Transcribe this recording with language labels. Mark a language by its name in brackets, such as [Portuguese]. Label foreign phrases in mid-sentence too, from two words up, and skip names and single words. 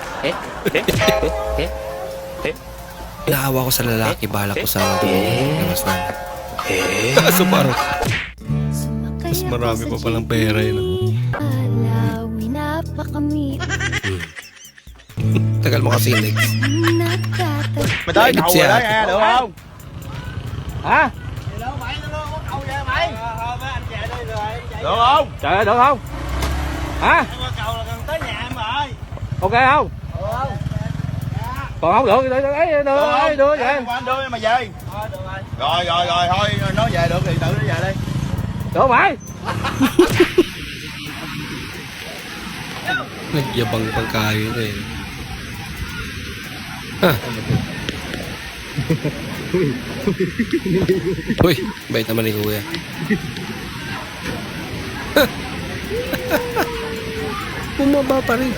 [Filipino] Naawa ko sa lalaki, balak ko sana labas na. Kaso parang mas marami pa palang pera yun. Tagal mo kasi next. Madami, Edit siya. [Vietnamese] đúng không? Hả? Được không? Trời ơi, được không? Hả? Ok không? Còn không được, đưa vậy. Anh đưa mà về. Rồi, thôi, nói về được thì tự nó về đi. Được không mày? [Filipino] Nagyabang pagkain eh. Uy, bait naman ni Kuya. Bumaba pa rin.